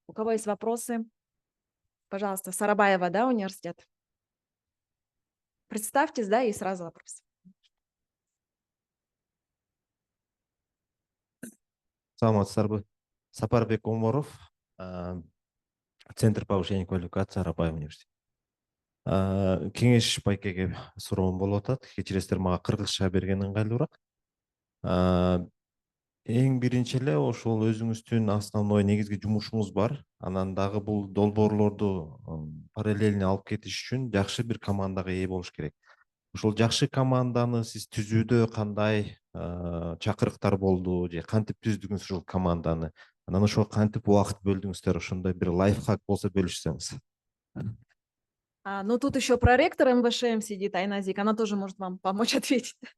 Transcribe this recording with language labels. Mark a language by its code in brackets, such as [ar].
[ru] У кого есть вопросы? Пожалуйста, Сарабаева, да, университет. Представьтесь, да, и сразу вопрос. [ky] Саламатсыздарбы. [ru] Сапарбек Оморов, Центр повышения квалификации, Арабай университет. [ky] Кеңеш байкеге суроом болуп атат. Кечиресиздер, мага кыргызча берген ыңгайлуураак. Эң биринчи эле ошол өзүңүздүн основной негизги жумушуңуз бар. Анан дагы бул долбоорлорду параллельно алып кетиш үчүн жакшы бир командага ээ болуш керек. Ошол жакшы команданы сиз түзүүдө кандай чакырыктар болду же кантип түздүңүз ушул команданы? Анан ошого кантип убакыт бөлдүңүздөр? Ошондой бир лайфхак болсо бөлүшсөңүз. [ru] Ну, тут еще проректор МВШМ сидит, Айназик, она тоже может вам помочь ответить.